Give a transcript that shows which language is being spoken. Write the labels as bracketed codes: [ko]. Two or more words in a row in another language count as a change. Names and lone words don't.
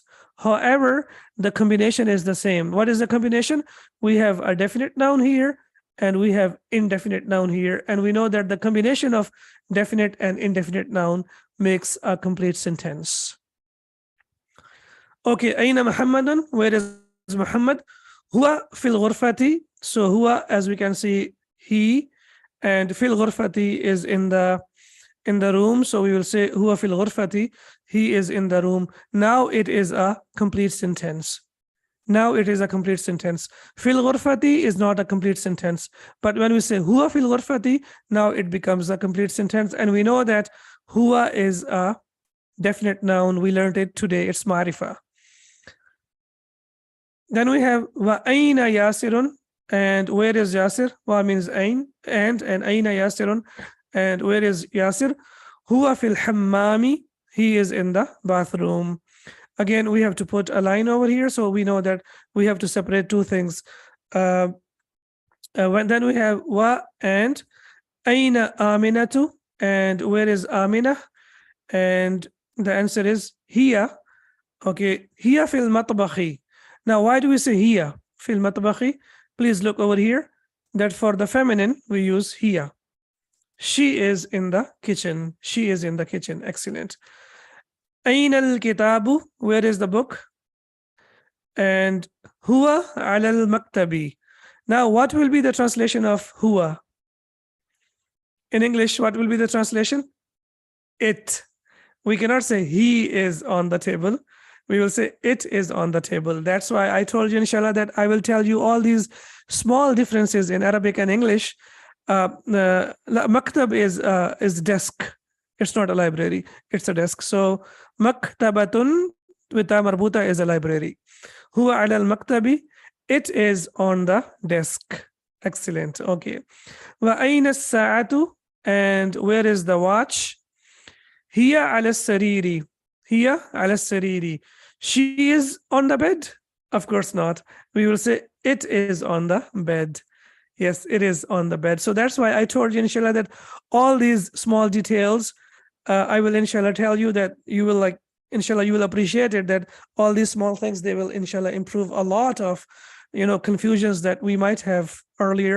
[en] However, the combination is the same. What is the combination? We have a definite noun here, and we have indefinite noun here. And we know that the combination of definite and indefinite noun makes a complete sentence. Okay, [ar] أين محمدٌ, [en] where is Muhammad? [ar] هو في الغرفة. [en] So huwa, as we can see, he, and [ar] في الغرفة [en] is in the room. So we will say [ar] هو في الغرفة, [en] he is in the room. Now it is a complete sentence. Now it is a complete sentence. [ar] في الغرفة [en] is not a complete sentence. But when we say [ar] هو في الغرفة, [en] now it becomes a complete sentence. And we know that huwa is a definite noun. We learned it today. It's ma'rifa. Then we have [ar] وأين ياسرٌ. [en] And where is Yasir? Wa means ain, and [ar] أين ياسرٌ. [en] And where is Yasir? [ar] هو في الحمام. [en] He is in the bathroom. Again, we have to put a line over here, so we know that we have to separate two things. Then we have wa and [ar] أين آمنة. [en] And where is Amina? And the answer is hiya. [ar] Okay, هي في المطبخ. [en] Now, why do we say [ar] هي في المطبخ? [en] Please look over here. That for the feminine, we use hiya. She is in the kitchen. She is in the kitchen. Excellent. [ar] أين الكتاب. [en] Where is the book? [ar] And هو على المكتب. [en] Now, what will be the translation of huwa? In English, what will be the translation? It. We cannot say he is on the table. We will say it is on the table. That's why I told you, inshallah, that I will tell you all these small differences in Arabic and English. Maktab is desk. It's not a library. It's a desk. So maktabatun with [ar] تاء مربوطة [en] is a library. [ar] هو على المكتب. [en] It is on the desk. Excellent. Okay. [ar] وأين الساعة. [en] And where is the watch? [ar] هي على سريري. هي على سريري. [en] She is on the bed? Of course not. We will say it is on the bed. Yes, it is on the bed. So that's why I told you, inshallah, that all these small details, I will, inshallah, tell you that you will like, inshallah, you will appreciate it, that all these small things, they will, inshallah, improve a lot of, confusions that we might have earlier.